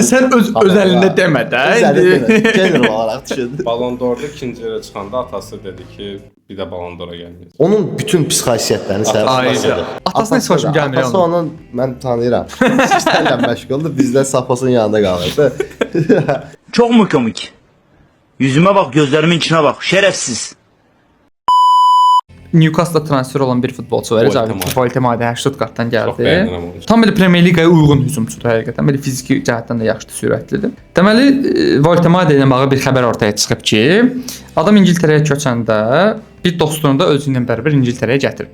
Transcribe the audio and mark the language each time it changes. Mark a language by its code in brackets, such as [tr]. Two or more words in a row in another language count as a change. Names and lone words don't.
[az] Sən öz əlində demə də. General olaraq düşün. Ballon d'Or'da ikinci yerə çıxanda atası dedi ki, bir də Ballon d'Or'a gəlməyəcək. Onun bütün pis xasiyyətlərini sərbəst. Atasına heç xoşum gəlmir Atası onun mən tanıyıram. İşlərlə məşğuldur, bizdə Safos'un yanında qalırdı. [tr] Çok mu komik? Yüzüme bak, gözlerimin içine bak. Şerefsiz. [az] Newcastle transfer olan bir futbolçu var. Voltemade Stuttgartdan Çox gəldi. bəyənirəm onu. Tam belə Premier Liqaya uyğun hücumçudur həqiqətən. Belə fiziki cəhətdən də yaxşıdır, sürətlidir. Deməli, Voltemade ilə bağlı bir xəbər ortaya çıxıb ki, adam İngiltərəyə köçəndə bir dostunu da özü ilə bərabər İngiltərəyə gətirib.